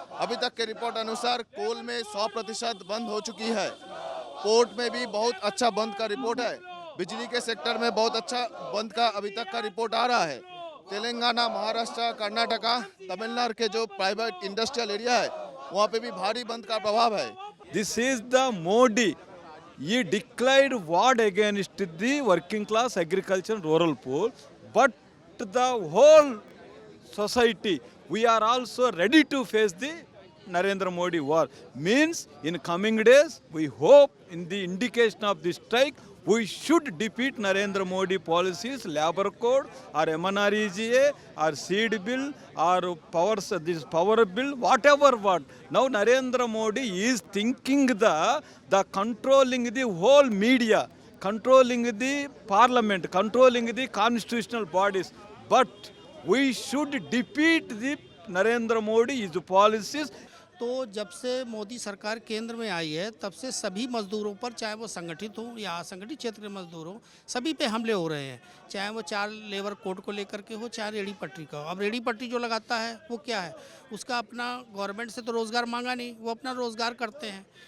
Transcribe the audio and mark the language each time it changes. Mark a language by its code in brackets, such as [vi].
[hi] अभी तक के रिपोर्ट अनुसार कोल में 100% बंद हो चुकी है। पोर्ट में भी बहुत अच्छा बंद का रिपोर्ट है। बिजली के सेक्टर में बहुत अच्छा बंद का अभी तक का रिपोर्ट आ रहा है। तेलंगाना, महाराष्ट्र, कर्नाटका, तमिलनाडु के जो प्राइवेट इंडस्ट्रियल एरिया है वहाँ पे भी भारी बंद का प्रभाव है। [en] This is the Modi. He declared war against the working class agriculture and rural poor, but the whole society, we are also ready to face the Narendra Modi war. Means in coming days, we hope in the indication of the strike, we should defeat Narendra Modi policies, labor code or MNREGA or seed bill or this power bill, whatever what. Now Narendra Modi is thinking the controlling the whole media, controlling the parliament, controlling the constitutional bodies. But we should defeat the Narendra Modi, his policies. [hi] तो जब से मोदी सरकार केंद्र में आई है तब से सभी मजदूरों पर, चाहे वो संगठित हो या असंगठित क्षेत्र के मजदूर हो, सभी पे हमले हो रहे हैं। चाहे वो 4 लेबर कोड को लेकर के हो, चाहे रेडी पटरी का हो। अब रेडी पटरी जो लगाता है वो क्या है, उसका अपना गवर्नमेंट से तो रोज़गार मांगा नहीं, वो अपना रोज़गार करते हैं।